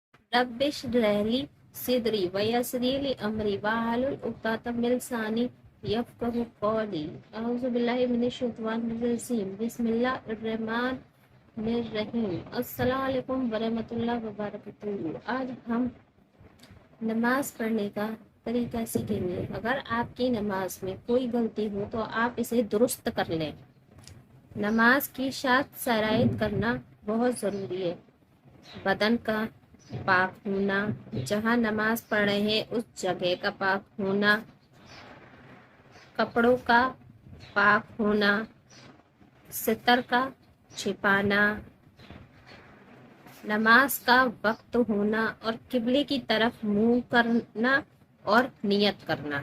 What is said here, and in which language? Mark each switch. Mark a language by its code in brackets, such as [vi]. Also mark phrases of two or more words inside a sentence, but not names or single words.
[ar] رب اشرح لي صدري ويسر لي أمري واحلل عقدة من لساني يفقهوا قولي. أعوذ بالله من الشيطان الرجيم. بسم الله الرحمن الرحيم. السلام عليكم ورحمة الله وبركاته. [hi] आज हम नमाज पढ़ने का तरीका सीखेंगे। अगर आपकी नमाज में कोई गलती हो तो आप इसे दुरुस्त कर लें। नमाज की सात शराइत करना बहुत ज़रूरी है। बदन का पाक होना, जहाँ नमाज पढ़ रहे हैं उस जगह का पाक होना, कपड़ों का पाक होना, सितर का छिपाना, नमाज का वक्त होना और किबले की तरफ मुंह करना और नियत करना।